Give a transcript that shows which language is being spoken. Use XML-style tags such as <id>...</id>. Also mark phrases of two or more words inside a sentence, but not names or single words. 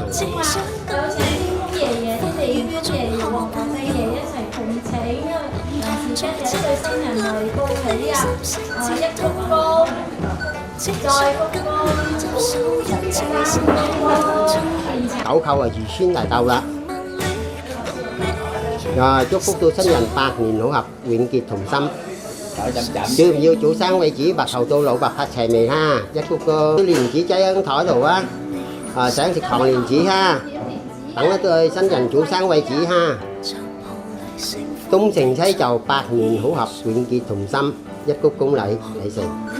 <yue>有請天公爺爺、地公爺爺、皇帝爺一齊奉請，因為臨時吉日對新人嚟報喜啊！一鞠躬，再鞠躬，3鞠躬，九叩如孫嚟到啦。</yue> <vi>rồi chúc phúc tu sinh nhân</vi> <yue>百年好合，永結同心。要唔要早生貴子，白頭到老，白髮齊眉哈？一鞠躬，啲蓮子擠喺台度啊！想食糖蓮子哈，等一對新人早生貴子哈。東成西就百年好合，永結同心，一鞠躬禮禮成。</yue>